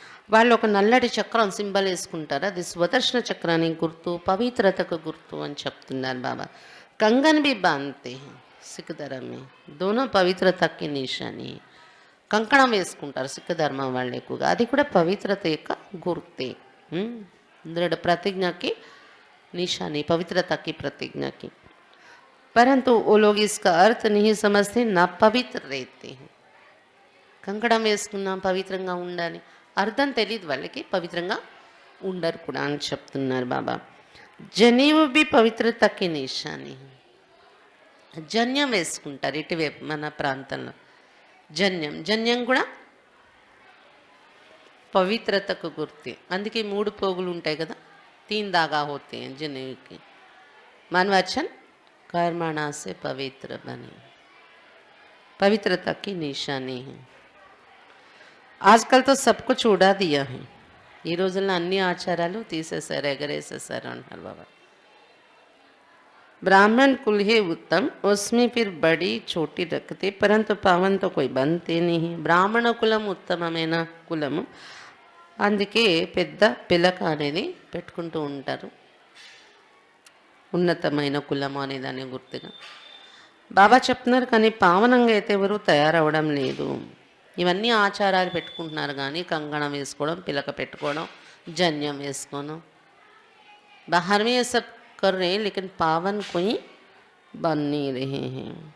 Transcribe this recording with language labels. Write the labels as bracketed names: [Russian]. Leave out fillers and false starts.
[Telugu] వాళ్ళు ఒక నల్లటి చక్రం సింబల్ వేసుకుంటారు. అది స్వదర్శన చక్రానికి గుర్తు, పవిత్రతకు గుర్తు అని చెప్తున్నారు బాబా. [Hindi] కంగన్ भी बांधते हैं सिख धर्म में, दोनों पवित्रता की निशानी. [Telugu] కంకణం వేసుకుంటారు సిక్ ధర్మం వాళ్ళు ఎక్కువగా, అది కూడా పవిత్రత యొక్క గుర్తే. దృఢ ప్రతిజ్ఞకి [Hindi] निशानी, पवित्रता की प्रतिज्ञा की. परंतु वो लोग इसका अर्थ नहीं समझते, ना पवित्र रहते हैं. [Telugu] కంకణం వేసుకున్నాం పవిత్రంగా ఉండాలి, అర్థం తెలియదు వాళ్ళకి, పవిత్రంగా ఉండరు కూడా అని చెప్తున్నారు బాబా. జనేవు బి పవిత్రతకి నిశాని. జన్యం వేసుకుంటారు ఇటువైపు మన ప్రాంతంలో. జన్యం కూడా పవిత్రతకు గుర్తే. అందుకే 3 పోగులు ఉంటాయి కదా, [Hindi] 3 धागा होते हैं जनेऊ के. मन वचन कर्मणा से पवित्र बने, पवित्रता की निशानी है. आजकल तो सब कुछ उड़ा दिया है. [Telugu] ఈ రోజుల్లో అన్ని ఆచారాలు తీసేశారు, ఎగరేసేసారు అంటారు బాబా. [Hindi] ब्राह्मण कुल है उत्तम, उसमें फिर बड़ी छोटी रखते, परंतु पावन तो कोई बनते नहीं. [Telugu] బ్రాహ్మణ కులం ఉత్తమమైన కులము, అందుకే పెద్ద పిలక అనేది పెట్టుకుంటూ ఉంటారు, ఉన్నతమైన కులము అనే దాన్ని గుర్తుగా. బాబా చెప్తున్నారు కానీ పావనంగా అయితే ఎవరు తయారవడం లేదు. ఇవన్నీ ఆచారాలు పెట్టుకుంటున్నారు కానీ కంకణం వేసుకోవడం, పిలక పెట్టుకోవడం, జన్యం వేసుకోవడం, [Hindi] बाहर में ये सब कर रहे हैं [Telugu] लेकिन पावन कोई बन नहीं रहे हैं.